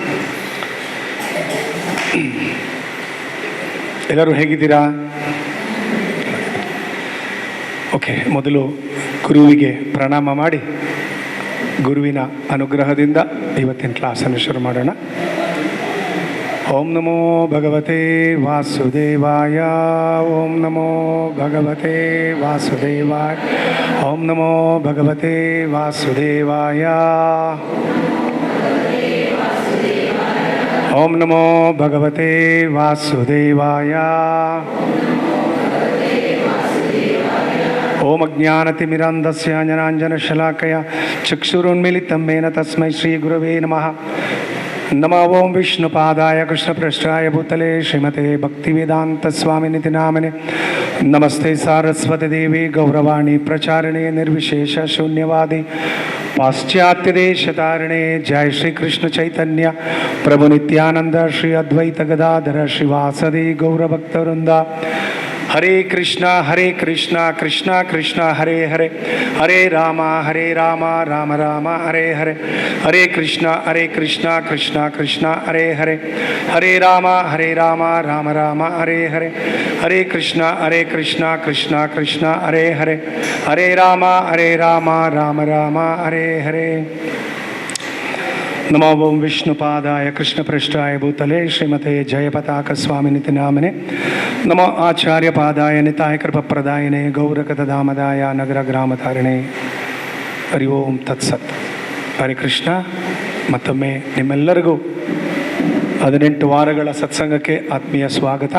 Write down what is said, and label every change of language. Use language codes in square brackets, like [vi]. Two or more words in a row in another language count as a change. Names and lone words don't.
[kn] ಎಲ್ಲರೂ ಹೇಗಿದ್ದೀರಾ? ಓಕೆ, ಮೊದಲು ಗುರುವಿಗೆ ಪ್ರಣಾಮ ಮಾಡಿ ಗುರುವಿನ ಅನುಗ್ರಹದಿಂದ ಇವತ್ತಿನ ಕ್ಲಾಸನ್ನು ಶುರು ಮಾಡೋಣ. [sa] ಓಂ ನಮೋ ಭಗವತೆ ವಾಸುದೇವಾಯ. ಓಂ ನಮೋ ಭಗವತೆ ವಾಸುದೇವಾಯ. ಓಂ ನಮೋ ಭಗವತೆ ವಾಸುದೇವಾಯ. ಓಂ ನಮೋ ಭಗವತೆ ವಾಸುದೇವಾಯ. ಓಂ ಅಜ್ಞಾನತಿಮಿರಾಂಧಸ್ಯ ಜ್ಞಾನಾಂಜನಶಲಾಕಯ ಚಕ್ಷುರುನ್ಮಿಲಿತಂ ಯೇನ ತಸ್ಮೈ ಶ್ರೀ ಗುರವೇ ನಮಃ. ನಮೋ ಓಂ ವಿಷ್ಣುಪಾದಾಯ ಕೃಷ್ಣಪೃಷ್ಠಾಯ ಭೂತಲೆ ಶ್ರೀಮತೆ ಭಕ್ತಿವೇದಾಂತ ಸ್ವಾಮಿನಿತಿ ನಾಮನೆ. ನಮಸ್ತೆ ಸಾರಸ್ವತಿ ದೇವಿ ಗೌರವಾಣಿ ಪ್ರಚಾರಣೆ ನಿರ್ವಿಶೇಷ ಶೂನ್ಯವಾದಿ ಪಾಶ್ಚಾತ್ಯ ದೇಶತಾರಣೆ. ಜಯ ಶ್ರೀ ಕೃಷ್ಣ ಚೈತನ್ಯ ಪ್ರಭು ನಿತ್ಯಾನಂದ ಶ್ರೀ ಅದ್ವೈತ ಗದಾಧರ ಶ್ರೀವಾಸದಿ ಗೌರಭಕ್ತವೃಂದ. ಹರೇ ಕೃಷ್ಣ ಕೃಷ್ಣ ಕೃಷ್ಣ ಹರೇ ಹರೇ, ಹರೇ ರಾಮ ರಾಮ ರಾಮ ಹರೇ ಹರೇ. ಹರೇ ಕೃಷ್ಣ ಕೃಷ್ಣ ಕೃಷ್ಣ ಹರೇ ಹರೇ, ಹರೇ ರಾಮ ರಾಮ ರಾಮ ಹರೇ ಹರೇ. ಹರೇ ಕೃಷ್ಣ ಕೃಷ್ಣ ಕೃಷ್ಣ ಹರೇ ಹರೇ, ಹರೇ ರಾಮ ರಾಮ ರಾಮ ಹರೇ ಹರೇ. ನಮೋ ಓಂ ವಿಷ್ಣುಪಾದಾಯ ಕೃಷ್ಣಪೃಷ್ಠಾಯ ಭೂತಲೆ ಶ್ರೀಮತೆ ಜಯಪತಾಕ ಸ್ವಾಮಿನಿತಿ ನಾಮನೆ. ನಮೋ ಆಚಾರ್ಯ ಪಾದಾಯ ನಿತಾಯ ಕೃಪಪ್ರದಾಯನೆ ಗೌರಕದಾಮದಾಯ ನಗರ ಗ್ರಾಮಧಾರಣೆ. ಹರಿ ಓಂ ತತ್ಸತ್. ಹರೇ ಕೃಷ್ಣ. [kn] ಮತ್ತೊಮ್ಮೆ ನಿಮ್ಮೆಲ್ಲರಿಗೂ 18 ವಾರಗಳ ಸತ್ಸಂಗಕ್ಕೆ ಆತ್ಮೀಯ ಸ್ವಾಗತ.